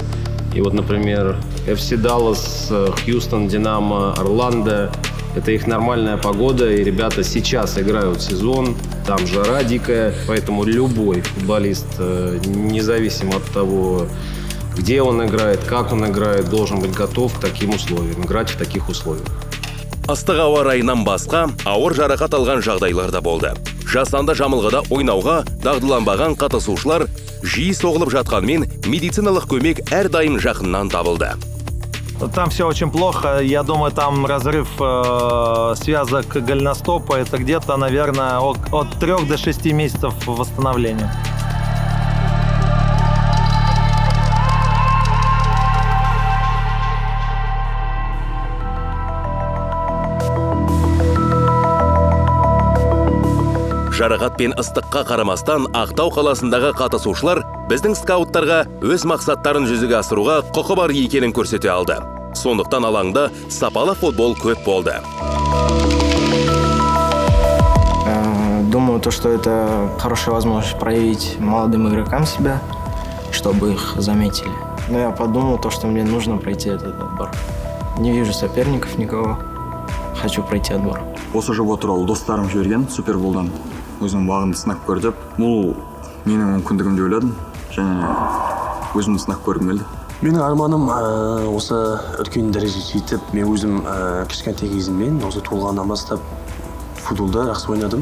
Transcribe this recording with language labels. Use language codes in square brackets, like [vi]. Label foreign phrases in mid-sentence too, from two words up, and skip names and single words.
[ru] И вот, например, FC Даллас, Хьюстон, Динамо, Орландо. Это их нормальная погода, и ребята сейчас играют сезон, там жара дикая, поэтому любой футболист, независимо от того, где он играет, как он играет, должен быть готов к таким условиям, играть в таких условиях. [kk] Ыстық ауа райынан басқа ауыр жарақат алған жағдайлар да болды. Жасанды жамылғыда ойнауға дағдыланбаған қатысушылар жиі соғылып жатқанымен медициналық көмек әрдайым жақыннан табылды. [ru] Там все очень плохо. Я думаю, там разрыв связок голеностопа. Это где-то, наверное, от 3 до 6 месяцев восстановления. [kk] Жарақат пен ыстыққа қарамастан Ақтау қаласындағы қатысушылар біздің скауттарға өз мақсаттарын жүзеге асыруға құқы бар екенін көрсете алды. Сондықтан алаңда сапалы футбол көп болды. [ru] Думаю, что это хорошая возможность проявить молодым игрокам себя, чтобы их заметили. Но я подумал, что мне нужно пройти этот отбор. Не вижу соперников никого. Хочу пройти отбор. [kk] Осы жоба туралы достарым жіберген Суперболдан. Өзім бағымды сынап көрдіп, бұл менің мүмкіндігім деп ойладым. Және өзімді сынап көргім келді. Менің арманым осы үлкен дәрежеге жетіп, мен өзім кішкентай кезімнен осы туылғаннан бастап футболда жақсы ойнадым.